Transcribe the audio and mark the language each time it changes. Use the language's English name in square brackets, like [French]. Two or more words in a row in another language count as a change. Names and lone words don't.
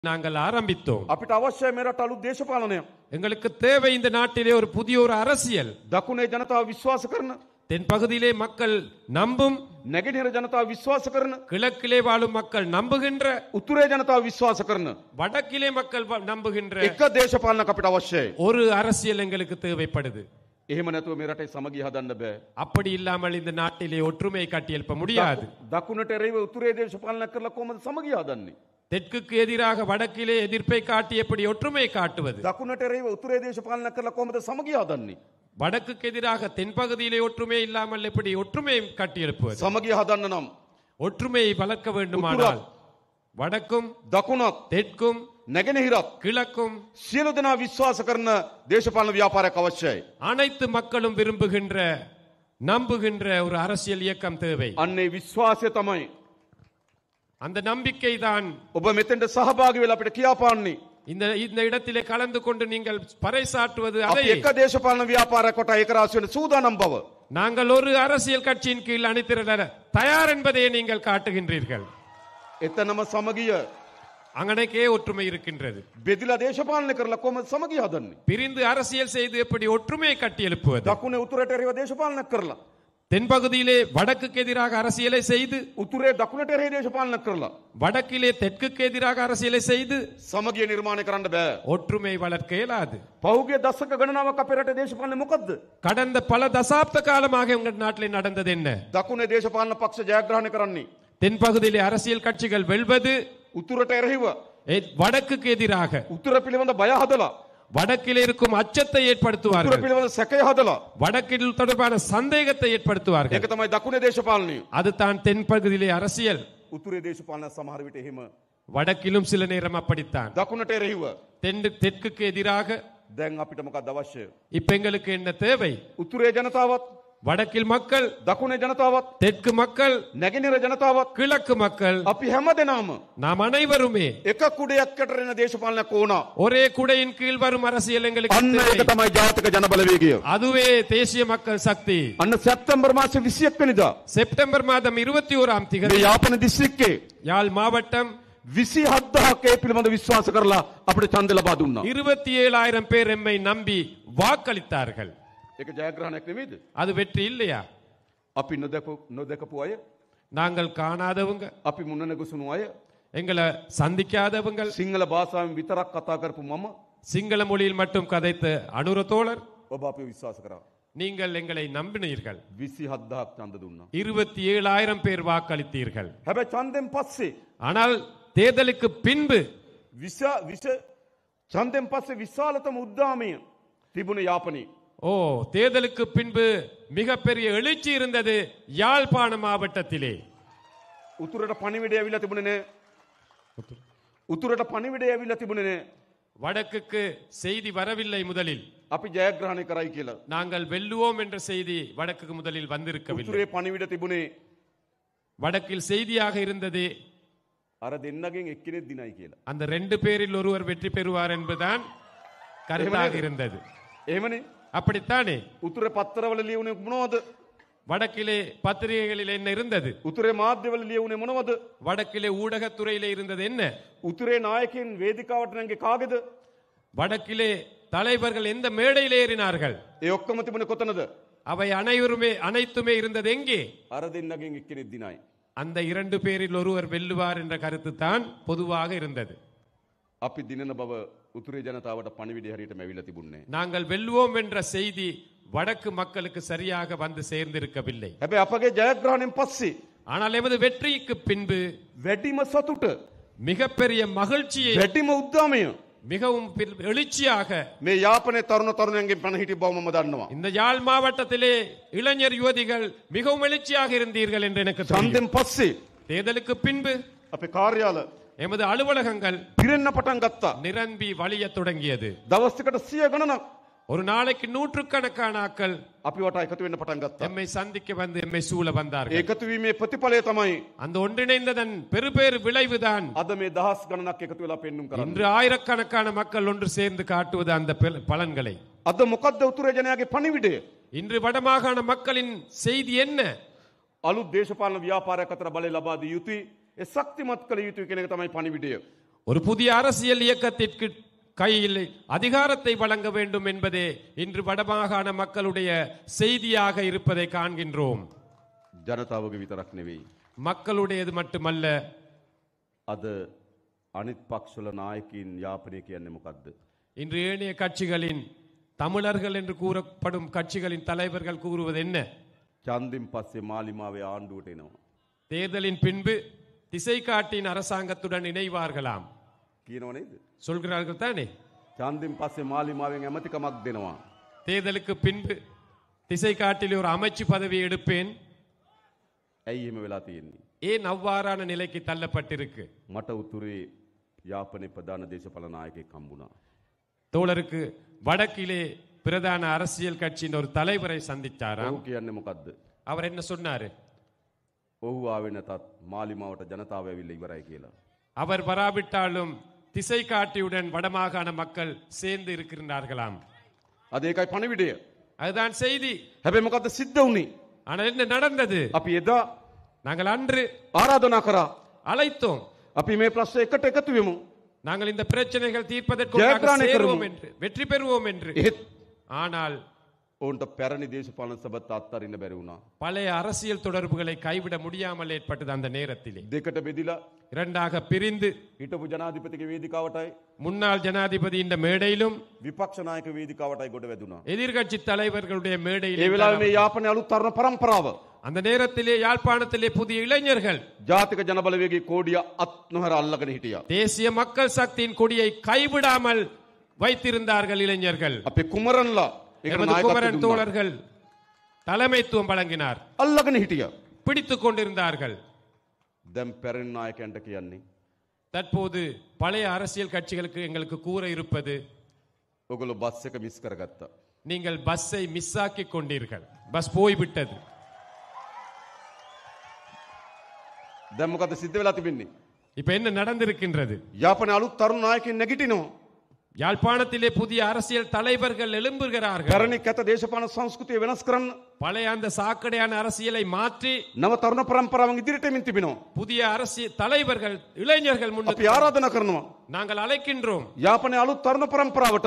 [Tamil] நாங்கள் ஆரம்பித்தோம். [Sinhala] අපිට අවශ්‍යයි මේ රට අලුත් දේශපාලනයක්. [Tamil] எங்களுக்கு தேவை இந்த நாட்டிலே ஒரு புதிய ஒரு அரசியல். [Sinhala] දකුණේ ජනතාව විශ්වාස කරන, [Tamil] தென் பகுதியிலே மக்கள் நம்பும், [Sinhala] නැගෙනහිර ජනතාව විශ්වාස කරන, [Tamil] கிழக்கிலே வாழும் மக்கள் நம்புகின்ற, [Sinhala] උතුරේ ජනතාව විශ්වාස කරන [Tamil] வடக்கிலே மக்கள் நம்புகின்ற [Sinhala] එක දේශපාලනයක් අපිට අවශ්‍යයි. [Tamil] ஒரு அரசியல் எங்களுக்கு தேவைப்படுது. [Sinhala] එහෙම නැතුව මේ රටේ සමගිය හදන්න බෑ. [Tamil] அப்படி இல்லாமல் இந்த நாட்டிலே ஒற்றுமையை கட்டியெழுப்ப முடியாது. [Sinhala] දකුණට එරෙහිව උතුරේ දේශපාලනයක් කරලා කොහොමද සමගිය හදන්නේ? [Tamil] தெற்குக்கு எதிராக வடக்கிலே எதிர்ப்பை காட்டி எப்படி ஒற்றுமையை காட்டுவது? [Sinhala] දකුණට එරෙහිව උතුරේ දේශපාලනයක් කරලා කොහොමද සමගිය හදන්නේ? [Tamil] வடக்குக்கு எதிராக தென்பகுதியிலே ஒற்றுமை இல்லாமல் எப்படி ஒற்றுமையை கட்டியெழுப்புவது? [Sinhala] සමගිය හදන්න නම් [Tamil] ஒற்றுமையை வளர்க்க வேண்டுமானால் வடக்கும் [Sinhala] දකුණත් [Tamil] தெற்கும் [Sinhala] නැගෙනහිරත් [Tamil] கிழக்கும் [Sinhala] සියලු දෙනා විශ්වාස කරන දේශපාලන ව්‍යාපාරයක් අවශ්‍යයි. [Tamil] அனைத்து மக்களும் விரும்புகின்ற நம்புகின்ற ஒரு அரசியல் இயக்கம் தேவை. [Sinhala] අන්නේ විශ්වාසය තමයි [Tamil] அந்த நம்பிக்கை தான் [Sinhala] ඔබ මෙතෙන්ට සහභාගී වෙලා අපිට කියාපාන්නේ. [Tamil] இந்த இந்த இடத்திலே கலந்து கொண்டு நீங்கள் பறைசாற்றுவது [Sinhala] අපි [Tamil] அதை [Sinhala] එක දේශපාලන ව්‍යාපාරයක් කොට ඒක රාශි වෙන සූදානම් බව. [Tamil] நாங்கள் ஒரு அரசியல் கட்சியின் கீழ் அணிதிரள தயார் என்பதை நீங்கள் காட்டுகின்றீர்கள். [Sinhala] එතනම සමගිය [Tamil] அங்கனக்கே ஒற்றுமை இருக்கின்றது. [Sinhala] බෙදිලා දේශපාලනය කරලා කොහොමද සමගිය හදන්නේ? [Tamil] பிரிந்து அரசியல் செய்து எப்படி ஒற்றுமையை கட்டி எழுப்புவது? [Sinhala] දකුණේ උතුරට එරෙහිව දේශපාලනයක් කරලා, [Tamil] தென்பகுதியிலே வடக்குக்கு எதிராக அரசியலை செய்து, [Sinhala] උතුරේ දකුණට එරෙහි දේශපාලනයක් කරලා [Tamil] வடக்கிலே தெற்குக்கு எதிராக அரசியலை செய்து [Sinhala] සමගිය නිර්මාණය කරන්න බෑ. [Tamil] ஒற்றுமை வளர்க்க இயலாது. [Sinhala] පහුගිය දශක ගණනාවක් අපේ රටේ දේශපාලනේ මොකද්ද? [Tamil] கடந்த பல தசாப்த காலமாக உங்கள் நாட்டிலே நடந்தது என்ன? [Sinhala] දකුණේ දේශපාලන පක්ෂ ජයග්‍රහණය කරන්නේ [Tamil] தென்பகுதியிலே அரசியல் கட்சிகள் வெல்வது, [Sinhala] උතුරට එරෙහිව [Tamil] வடக்குக்கு எதிராக [Sinhala] උතුර පිළිබඳ බය හදලා, [Tamil] வடக்கிலே இருக்கும் அச்சத்தை [Sinhala] උතුර [Tamil] ஏற்படுத்துவார்கள், [Sinhala] පිළිබඳ සැකය හදලා. [Tamil] வடக்கில் தொடர்பான சந்தேகத்தை ஏற்படுத்துவார்கள். [Sinhala] ඒක තමයි දකුණේ දේශපාලනය. [Tamil] அதுதான் தென்பகுதியிலே அரசியல். [Sinhala] උතුරේ දේශපාලන සමහර විට එහෙම. [Tamil] வடக்கிலும் சில நேரம் அப்படித்தான். [Sinhala] දකුණට එරෙහිව [Tamil] தெற்குக்கு எதிராக. [Sinhala] දැන් අපිට මොකක්ද අවශ්‍ය? [Tamil] இப்ப எங்களுக்கு என்ன தேவை? [Sinhala] උතුරේ ජනතාවත්, [Tamil] வடக்கில் மக்கள், [Sinhala] දකුණේ ජනතාවත්, [Tamil] தெற்கு மக்கள், [Sinhala] නැගෙනහිර ජනතාවත්, [Tamil] கிழக்கு மக்கள், [Sinhala] අපි හැමදෙනාම [Tamil] நாம் அனைவருமே [Sinhala] එක කුඩයක් යට එන දේශපාලනයක් ඕන. [Tamil] ஒரே குடையின் கீழ் வரும் அரசியல் எங்களுக்கு [Sinhala] අන්න ඒක [Tamil] தேவை. [Sinhala] තමයි ජාතික ජනබලවේගය. [Tamil] அதுவே தேசிய மக்கள் சக்தி. [Sinhala] අන්න සැප්තැම්බර් මාසේ 21 වෙනිදා [Tamil] செப்டம்பர் மாதம் 21ஆம் [Sinhala] මේ [Tamil] தேதி [Sinhala] යාපන දිස්ත්‍රික්කේ [Tamil] யாழ் மாவட்டம் [Sinhala] 27000ක් ඒ පිළිබඳ විශ්වාස කරලා අපිට ඡන්ද ලබා දුන්නා. [Tamil] 27,000 பேர் எம்மை நம்பி வாக்களித்தார்கள். [Sinhala] ඒක ජයග්‍රහණයක් නෙමෙයිද? [Tamil] அது வெற்றி இல்லையா? [Sinhala] අපි නොදකපු අය, [Tamil] நாங்கள் காணாதவங்க, [Sinhala] අපි මුණ නැගුසුණු අය, [Tamil] எங்களை சந்திக்காதவங்க, [Sinhala] සිංහල භාෂාවෙන් විතරක් කතා කරපු මම [Tamil] சிங்கள மொழியில் மட்டும் கதைத்த அனுர தோழர், [Sinhala] ඔබ අපිව විශ්වාස කරා. [Tamil] நீங்கள் எங்களை நம்பினீர்கள். [Sinhala] 27000ක් ඡන්ද දුන්නා. [Tamil] 27,000 பேர் வாக்களித்தீர்கள். [Sinhala] හැබැයි ඡන්දෙන් පස්සේ [Tamil] ஆனால் தேர்தலுக்கு பின்பு [Sinhala] ඡන්දෙන් පස්සේ විශාලතම උද්දාමය තිබුණ යාපනයේ. [Tamil] ஓ, தேர்தலுக்கு பின்பு மிகப்பெரிய எழுச்சி இருந்தது யாழ்ப்பாண மாவட்டத்திலே. [Sinhala] උතුරට පණිවිඩය ඇවිල්ලා තිබුණේ නෑ. උතුරට පණිවිඩය ඇවිල්ලා තිබුණේ නෑ. [Tamil] வடக்குக்கு செய்தி வரவில்லை முதலில். [Sinhala] අපි ජයග්‍රහණය කරයි කියලා. [Tamil] நாங்கள் வெல்லுவோம் என்ற செய்தி வடக்குக்கு முதலில் வந்திருக்கவில்லை. [Sinhala] උතුරේ පණිවිඩ තිබුණේ [Tamil] வடக்கில் செய்தியாக இருந்தது [Sinhala] අර දෙන්නගෙන් එක්කෙනෙක් දිනයි කියලා. [Tamil] அந்த 2 பேரில் ஒருவர் வெற்றி பெறுவார் என்பதுதான் கருத்தாக இருந்தது. [Sinhala] එහෙමනේ. [Tamil] அப்படித்தானே? [Sinhala] උතුරේ පත්තරවල ලියුනේ මොනවද? [Tamil] வடக்கிலே பத்திரிகைகளில் என்ன இருந்தது? [Sinhala] උතුරේ මාධ්‍යවල ලියුනේ මොනවද? [Tamil] வடக்கிலே ஊடகத்துறையிலே இருந்தது என்ன? [Sinhala] උතුරේ නායකයන් වේදිකාවට නැංගේ කාගේද? [Tamil] வடக்கிலே தலைவர்கள் எந்த மேடையில் ஏறினார்கள்? [Sinhala] ඒ ඔක්කොම තිබුණේ කොතනද? [Tamil] அவை அனைத்துமே இருந்தது எங்கே? [Sinhala] අර දෙන්නගෙන් එක්කෙනෙක් දිනයි. [Tamil] அந்த 2 பேரில் ஒருவர் வெல்லுவார் என்ற கருத்து தான் பொதுவாக இருந்தது. [Sinhala] අපි දිනන බව උතුරේ ජනතාවට පණිවිඩය හරියටම ඇවිල්ලා තිබුණේ. [Tamil] நாங்கள் வெல்லுவோம் என்ற செய்தி வடக்கு மக்களுக்கு சரியாக வந்து சேர்ந்திருக்கவில்லை. [Sinhala] හැබැයි අපගේ ජයග්‍රහණයෙන් පස්සේ [Tamil] ஆனால் எமது வெற்றிக்கு பின்பு [Sinhala] වැඩිම සතුට, [Tamil] மிகப்பெரிய மகிழ்ச்சியை, [Sinhala] වැඩිම උද්දාමය [Tamil] மிகவும் எழுச்சியாக [Sinhala] මේ යාපනයේ තරුණ තරුණයන්ගෙන් පණ හිටි බව මම දන්නවා. [Tamil] இந்த யாழ் மாவட்டத்திலே இளைஞர் யுவதிகள் மிகவும் எழுச்சியாக இருந்தீர்கள் என்று எனக்கு தெரியும். [Sinhala] ඡන්දෙන් පස්සේ [Tamil] தேர்தலுக்கு பின்பு [Sinhala] අපේ කාර්යාල [Tamil] எமது அலுவலகங்கள் [Sinhala] පිරෙන්න පටන් ගත්තා. [Tamil] நிரம்பி வழிய தொடங்கியது. [Sinhala] දවස් දෙකට 100 ගණනක් [Tamil] ஒரு நாளைக்கு நூற்றுக்கணக்கான ஆட்கள் [Sinhala] අපි වට එකතු වෙන්න පටන් ගත්තා. [Tamil] எம்மை சந்திக்க வந்து எம்மை சூழ வந்தார்கள். [Sinhala] ඒකතු වීමේ ප්‍රතිඵලය තමයි [Tamil] அந்த ஒன்றிணைந்ததன் பெருபேறு விளைவுதான் [Sinhala] අද මේ දහස් ගණනක් එකතු වෙලා පෙන්눔 කරන්නේ. [Tamil] இன்று ஆயிரக்கணக்கான மக்கள் ஒன்று சேர்ந்து காட்டுவது அந்த பலன்களை. [Sinhala] අද මොකද්ද උතුරේ ජනයාගේ පණිවිඩය? [Tamil] இன்று வடமாகாண மக்களின் செய்தி என்ன? [Sinhala] අලුත් දේශපාලන ව්‍යාපාරයක් අතර බලය ලබා දී යුතුයි. ඒ ශක්තිමත් කළ යුතුයි කියන එක තමයි පණිවිඩය. [Tamil] ஒரு புதிய அரசியல் இயக்கத்திற்கு கையில் அதிகாரத்தை வழங்க வேண்டும் என்பதே இன்று வடமாகாண மக்களுடைய செய்தியாக இருப்பதை காண்கின்றோம். [Sinhala] ජනතාවගේ විතරක් නෙවෙයි. [Tamil] மக்களுடையது மட்டுமல்ல, [Sinhala] අද අනිත් පක්ෂවල නායකයින් යාපනය කියන්නේ මොකද්ද? [Tamil] இன்று ஏனைய கட்சிகளின் தமிழர்கள் என்று கூறப்படும் கட்சிகளின் தலைவர்கள் கூறுவது என்ன? [Sinhala] ඡන්දින් පස්සේ මාලිමාවේ ආණ්ඩුවට එනවා. [Tamil] தேர்தலின் பின்பு திசை காட்டின் அரசாங்கத்துடன் இணைவார்களாம். [Sinhala] කියනව නේද? [Tamil] சொல்கிறார்கள் தானே? [Sinhala] ඡන්දින් පස්සේ මාලිමාවෙන් ඇමතිකමක් දෙනවා. [Tamil] தேர்தலுக்கு பின்பு திசை காட்டில் ஒரு அமைச்சு பதவியை எடுப்பேன். [Sinhala] ඇයි එහෙම වෙලා තියෙන්නේ? [Tamil] ஏன் அவ்வாறான நிலைக்கு தள்ளப்பட்டிருக்கு? [Sinhala] මට උතුරේ යාපනයේ ප්‍රධාන දේශපාලන නායකයෙක් හම්බුණා. [Tamil] தோழருக்கு வடக்கிலே பிரதான அரசியல் கட்சியின் ஒரு தலைவரை சந்தித்தாராம். [Sinhala] ඔහු කියන්නේ මොකද්ද? [Tamil] அவர் என்ன சொன்னாரு? [Sinhala] ඔහු ආවේ නැතත් මාලිමාවට ජනතාව ඇවිල්ලා ඉවරයි කියලා. [Tamil] அவர் வராவிட்டாலும் திசை காட்டியுடன் வடமாகாண மக்கள் சேர்ந்து இருக்கிறார்களாம். [Sinhala] අද ඒකයි පණිවිඩය. [Tamil] அதுதான் செய்தி. [Sinhala] හැබැයි මොකද්ද සිද්ධ වුනේ? [Tamil] ஆனால் என்ன நடந்தது? [Sinhala] අපි එදා [Tamil] நாங்கள் அன்று [Sinhala] ආරාධනා කරා. [Tamil] அழைத்தோம். [Sinhala] අපි මේ ප්‍රශ්න එකට එකතු වෙමු. [Tamil] நாங்கள் இந்த பிரச்சனைகள் தீர்ப்பதற்கு ஜெயபிரகாஷ் சேருவோம் என்று, வெற்றி பெறுவோம் என்று. [Sinhala] එහෙත් [Tamil] ஆனால் [Sinhala] ඔවුන්ට පැරණි දේශපාලන සභාවත් අත්හරින්න බැරි වුණා. [Tamil] பழைய அரசியல் தொடர்புகளை கைவிட முடியாமல் ஏற்பட்டது. அந்த நேரத்திலே [Sinhala] දෙකට බෙදිලා [Tamil] இரண்டாக பிரிந்து [Sinhala] හිටපු ජනාධිපතිගේ වේදිකාවටයි [Tamil] முன்னாள் ஜனாதிபதி இந்த மேடையிலும் [Sinhala] විපක්ෂ නායක වේදිකාවටයි ගොඩ වැදුනා. [Tamil] எதிர்கட்சி தலைவர்களுடைய [Sinhala] ඒ [Tamil] மேடையிலும் [Sinhala] වෙලාවේ මේ යාපනයේ අලුත් තරුණ පරම්පරාව [Tamil] அந்த நேரத்திலே யாழ்ப்பாணத்திலே புதிய இளைஞர்கள் [Sinhala] ජාතික ජනබලවේගයේ කෝඩිය අත් නොහැර අල්ලගෙන හිටියා. [Tamil] தேசிய மக்கள் சக்தியின் கொடியை கைவிடாமல் வைத்திருந்தார்கள் இளைஞர்கள். [Sinhala] අපේ කුමරන්ලා ඒකට [Tamil] எமது [Sinhala] නායකත්වය [Tamil] குமரன் [Sinhala] දුන්නා. [Tamil] தோழர்கள் தலைமைத்துவம் வழங்கினார், [Sinhala] අල්ලගෙන හිටියා. [Tamil] பிடித்துக் கொண்டிருந்தார்கள். [Sinhala] දැන් පැරණි නායකයන්ට කියන්නේ [Tamil] தற்போது பழைய அரசியல் கட்சிகளுக்கு எங்களுக்கு கூற இருப்பது, [Sinhala] ඔගොල්ලෝ බස් එක මිස් කරගත්තා. [Tamil] நீங்கள் பஸ்ஸை மிஸ் ஆக்கி கொண்டீர்கள், பஸ் போய்விட்டது. [Sinhala] දැන් මොකද සිද්ධ වෙලා තිබෙන්නේ? [Tamil] இப்ப என்ன நடந்திருக்கின்றது? [Sinhala] යාපනයේ අලුත් තරුණ නායකයින් නැගිටිනවා. [Tamil] யாழ்ப்பாணத்திலே புதிய அரசியல் தலைவர்கள் எழும்புகிறார்கள். [Sinhala] පැරණි කැත දේශපාලන සංස්කෘතිය වෙනස් කරන්න [Tamil] பழைய அந்த சாக்கடையான அரசியலை மாற்றி [Sinhala] නව තරුණ පරම්පරාවන් ඉදිරියට එමින් තිබෙනවා. [Tamil] புதிய அரசியல் தலைவர்கள் இளைஞர்கள் [Sinhala] අපි [Tamil] முன்னுக்கு [Sinhala] ආරාධනා කරනවා [Tamil] நாங்கள் அழைக்கின்றோம். [Sinhala] යාපනයේ අලුත් තරුණ පරම්පරාවට